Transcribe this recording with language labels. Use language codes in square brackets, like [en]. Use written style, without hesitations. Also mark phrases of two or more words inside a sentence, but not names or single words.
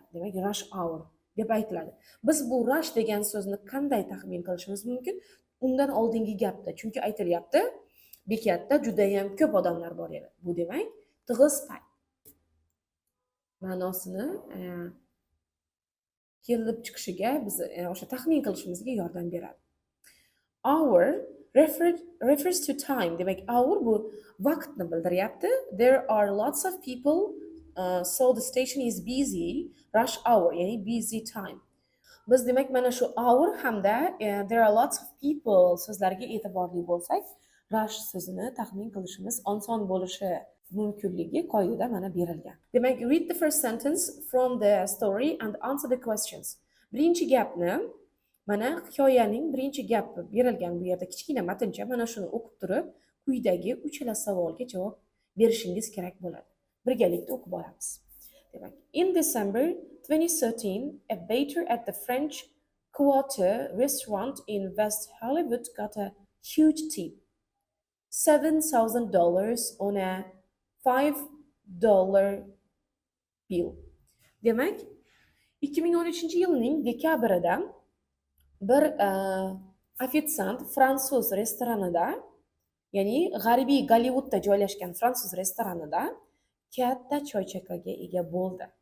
[uz] Demak, [en] rush hour [uz] deb aytiladi. Biz bu rush degan so'zni qanday taxmin qilishimiz mumkin? Undan oldingi gapda, chunki aytilyapti, bekatda juda ham ko'p odamlar bor edi. Bu demak, tig'iz payt. Ma'nosini kelib chiqishiga biz o'sha taxmin qilishimizga yordam beradi. [en] Hour refers to time. [uz] Demak, hour bu vaqtni bildiryapti. [en] There are lots of people, so the station is busy. Rush hour, ya'ni busy time. [uz] Biz demak mana shu hour hamda [en] there are lots of people [uz] so'zlariga e'tiborli bo'lsak, rush so'zini taxmin qilishimiz oson bo'lishi mumkinligi qoidada mana berilgan. Demak, [en] read the first sentence from the story and answer the questions. [uz] Birinchi gapni mana hikoyaning birinchi gapi berilgan bu yerda kichkina matncha, mana shuni o'qib turib, quyidagi uchala savolga javob berishingiz kerak bo'ladi. Birgalikda o'qib olamiz. Demak, [en] in December 2013, a waiter at the French Quarter restaurant in West Hollywood got a huge tip. $7,000 on a $5 bill. [uz] Demak, 2013-yilning dekabrida bir ofitsiant fransuz restoranida, ya'ni g'arbiy Gollivudda joylashgan fransuz restoranida katta choychaqaga ega bo'ldi.